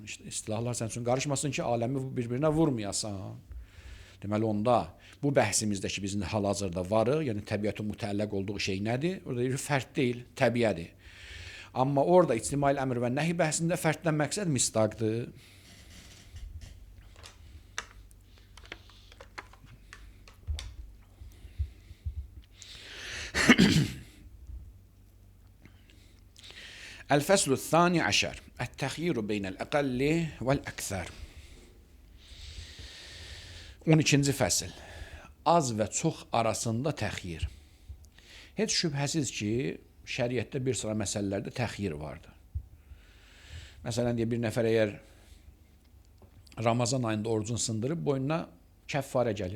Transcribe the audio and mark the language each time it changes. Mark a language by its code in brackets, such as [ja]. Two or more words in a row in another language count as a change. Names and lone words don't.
[az] İşte, istilahlar sənin üçün qarışmasın ki, aləmi bir-birinə vurmayasan. Deməli, onda bu bəhsimizdə ki, bizim hal-hazırda varıq, yəni təbiətin mütəlləq olduğu şey nədir? Orada bir fərd deyil, təbiədir. Amma orada ictimail əmr və nəhi bəhsində fərddən məqsəd misdaqdır. [ar] الفصل الثاني عشر التخيير بين الأقل والأكثر. [az] 12-ci fəsil. Az və çox arasında təxyir. Heç şübhəsiz ki, şəriətdə bir sıra məsələlərdə təxyir vardır. Məsələn, bir nəfər əgər Ramazan ayında orucunu sındırıb, boynuna kəffarə gəlib.